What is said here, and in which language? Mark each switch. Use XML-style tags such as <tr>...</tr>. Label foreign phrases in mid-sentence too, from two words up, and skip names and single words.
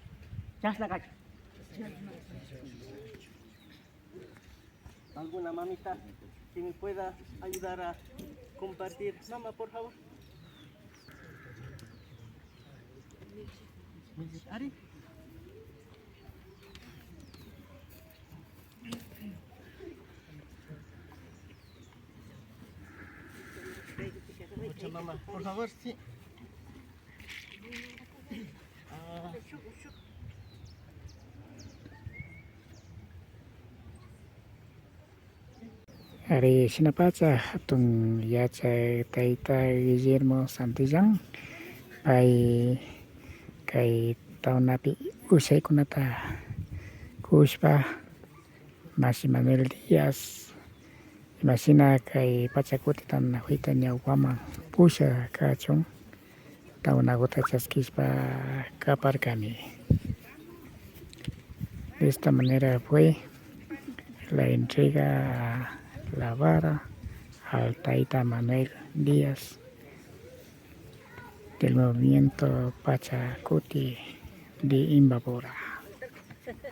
<qu>Chasna kachu.</qu> <es>¿Alguna mamita que me pueda ayudar a compartir? Mamá, por favor. Ari. Mucha mamá, por favor, sí.</es> <qu>Hari sinapacha hatun yachay tayta Guillermo Santillán pay kay tawnapi usaykunata kushpa Masi Manuel Díaz imashina kay pachakutitan huyta ñawpaman pusha kachun tawnakuta chaskishpa kaparkani.</qu> <es>De esta manera fue la entrega la vara al Taita Manuel Díaz del movimiento Pachacuti de Imbabura.</es>